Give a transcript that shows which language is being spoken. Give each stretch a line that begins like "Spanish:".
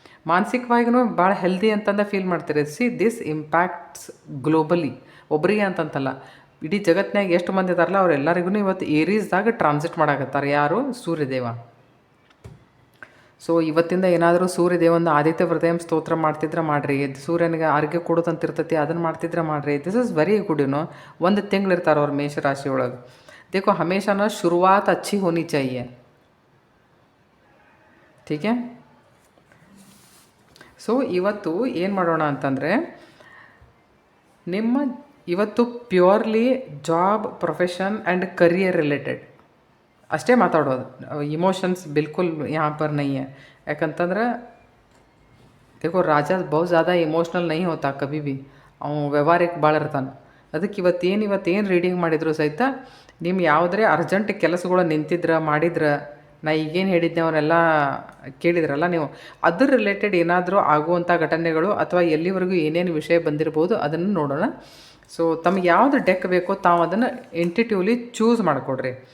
Kannada: ಮಾನಸಿಕವಾಗಿಯೂ ಭಾಳ ಹೆಲ್ದಿ ಅಂತಂದು ಫೀಲ್ ಮಾಡ್ತೀರಿ.
English: see this impacts globally,
Kannada: ಒಬ್ಬರಿಗೆ ಅಂತಂತಲ್ಲ, ಇಡೀ ಜಗತ್ತಿನಾಗ ಎಷ್ಟು ಮಂದಿ ಇದಾರಲ್ಲ ಅವರೆಲ್ಲರಿಗೂ ಇವತ್ತು ಏರೀಸ್ದಾಗ ಟ್ರಾನ್ಸಿಟ್ ಮಾಡಾಕತ್ತಾರೆ. ಯಾರು? ಸೂರ್ಯದೇವ. ಸೊ ಇವತ್ತಿಂದ ಏನಾದರೂ ಸೂರ್ಯದೇವನ ಆದಿತ್ಯ ಹೃದಯ ಸ್ತೋತ್ರ ಮಾಡ್ತಿದ್ರೆ ಮಾಡಿರಿ. ಸೂರ್ಯನಿಗೆ ಆರೋಗ್ಯ ಕೊಡೋದಂತಿರ್ತೈತಿ, ಅದನ್ನು ಮಾಡ್ತಿದ್ರೆ ಮಾಡಿರಿ.
English: This is very good.
Kannada: ಒಂದು ತಿಂಗಳು ಇರ್ತಾರೆ ಅವ್ರು ಮೇಷರಾಶಿ ಒಳಗೆ.
Hindi: देखो हमेशा ना शुरुआत अच्छी होनी चाहिए, ठीक है.
Kannada: ಸೊ ಇವತ್ತು ಏನು ಮಾಡೋಣ ಅಂತಂದರೆ, ನಿಮ್ಮ ಇವತ್ತು purely job, profession and career related ಅಷ್ಟೇ ಮಾತಾಡೋದು. ಇಮೋಷನ್ಸ್ ಬಿಲ್ಕುಲ್
Hindi: यहाँ पर नहीं है.
Kannada: ಯಾಕಂತಂದ್ರೆ
Hindi: देखो राजा बहुत ज़्यादा इमोशनल नहीं होता कभी भी,
Kannada: ಅವನು ವ್ಯವಹಾರಿಕ ಭಾಳ ಇರ್ತಾನೆ. ಅದಕ್ಕೆ ಇವತ್ತೇನು ರೀಡಿಂಗ್ ಮಾಡಿದ್ರು ಸಹಿತ ನಿಮ್ಮ ಯಾವುದೇ ಅರ್ಜೆಂಟ್ ಕೆಲಸಗಳು ನಿಂತಿದ್ರೆ ಮಾಡಿದ್ರೆ, ನಾ ಈಗೇನು ಹೇಳಿದ್ದೆ ಅವನ್ನೆಲ್ಲ ಕೇಳಿದ್ರಲ್ಲ ನೀವು, ಅದ್ರ ರಿಲೇಟೆಡ್ ಏನಾದರೂ ಆಗುವಂಥ ಘಟನೆಗಳು ಅಥವಾ ಎಲ್ಲಿವರೆಗೂ ಏನೇನು ವಿಷಯ ಬಂದಿರ್ಬೋದು ಅದನ್ನು ನೋಡೋಣ. ಸೊ ತಮಗೆ ಯಾವುದು ಡೆಕ್ ಬೇಕೋ ತಾವು ಅದನ್ನು ಇಂಟಿಟ್ಯೂವ್ಲಿ ಚೂಸ್ ಮಾಡಿಕೊಡ್ರಿ.